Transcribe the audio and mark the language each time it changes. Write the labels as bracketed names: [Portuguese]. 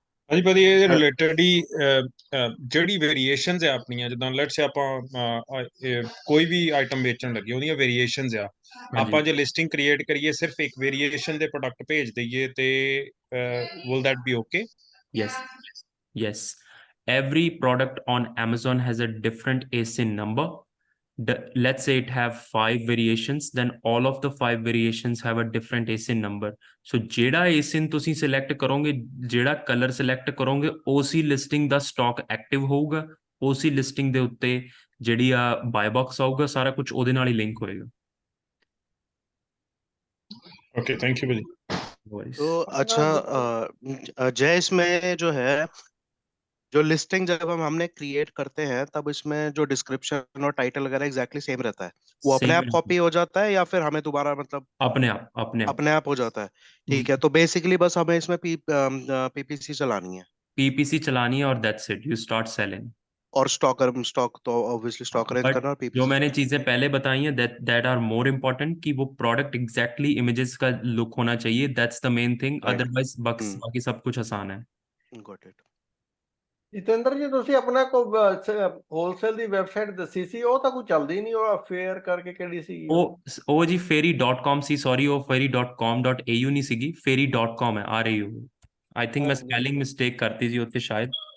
[Punjabi] ਹਾਂਜੀ ਭਾਜੀ, ਇਹਦੇ ਰਿਲੇਟਡ ਹੀ ਜਿਹੜੀ ਵੇਰੀਏਸ਼ਨਸ ਆ ਆਪਣੀਆਂ, ਜਿੱਦਾਂ ਲੈਟਸ ਆਪਾਂ ਕੋਈ ਵੀ ਆਈਟਮ ਵੇਚਣ ਲੱਗੇ ਉਹਦੀਆਂ ਵੇਰੀਏਸ਼ਨਸ ਆ, ਆਪਾਂ ਜੇ ਲਿਸਟਿੰਗ ਕ੍ਰੀਏਟ ਕਰੀਏ ਸਿਰਫ ਇੱਕ ਵੇਰੀਏਸ਼ਨ ਦੇ ਪ੍ਰੋਡਕਟ ਭੇਜ ਦਈਏ ਤੇ [English] Will that be okay? Yes, every product on Amazon has a different ASIN number. Let's say it have 5 variations, then all of the 5 variations have a different ASIN number. [Punjabi] So ਜਿਹੜਾ ASIN ਤੁਸੀਂ select ਕਰੋਗੇ, ਜਿਹੜਾ colour select ਕਰੋਗੇ, ਉਸੇ listing ਦਾ stock active ਹੋਊਗਾ, ਉਸੇ listing ਦੇ ਉੱਤੇ ਜਿਹੜੀ ਆ ਬਾਈ ਬਾਕਸ ਆਊਗਾ, ਸਾਰਾ ਕੁਝ ਉਹਦੇ ਨਾਲ ਹੀ ਲਿੰਕ ਹੋਏਗਾ। [Hindi] ओके, [English] thank you [Hindi] भाजी। तो अच्छा जय, इसमें जो है जो लिस्टिंग जब हमने क्रिएट करते हैं तब इसमें जो डिस्क्रिप्शन और टाइटल वगैरह एग्जैक्टली सेम रहता है, वो अपने आप कॉपी हो जाता है या फिर हमें दोबारा मतलब अपने आप हो जाता है? ठीक है, तो बेसिकली बस हमें इसमें पीपीसी चलानी है, पीपीसी चलानी है और [English] That's it, you start selling. [Hindi] और स्टॉक तो ऑब्वियसली स्टॉक अरेंज करना और जो पीपीसी। मैंने चीजें पहले बताई हैं [English] that are more important, [Hindi] कि वो प्रोडक्ट एग्जैक्टली इमेजेस का लुक होना चाहिए, [English] that's the main thing, [Hindi] otherwise बाकी सब कुछ आसान है। [English] Got it. [Punjabi] ਜਤਿੰਦਰ ਜੀ, ਤੁਸੀਂ ਆਪਣਾ ਕੋਈ ਹੋਲਸੇਲ ਦੀ ਵੈਬਸਾਈਟ ਦੱਸੀ ਸੀ, ਉਹ ਤਾਂ ਕੋਈ ਚੱਲਦੀ ਨਹੀਂ, ਉਹ ਫੇਅਰ ਕਰਕੇ ਕਿਹੜੀ ਸੀ? ਉਹ ਜੀ fairy.com ਸੀ, ਸੌਰੀ ਉਹ fairy.com.au ਨਹੀਂ ਸੀਗੀ, fairy.com ਹੈ, RAU। [English] I think [Punjabi] ਮੈਂ ਸਪੈਲਿੰਗ ਮਿਸਟੇਕ ਕਰਤੀ ਜੀ ਉੱਥੇ ਸ਼ਾਇਦ।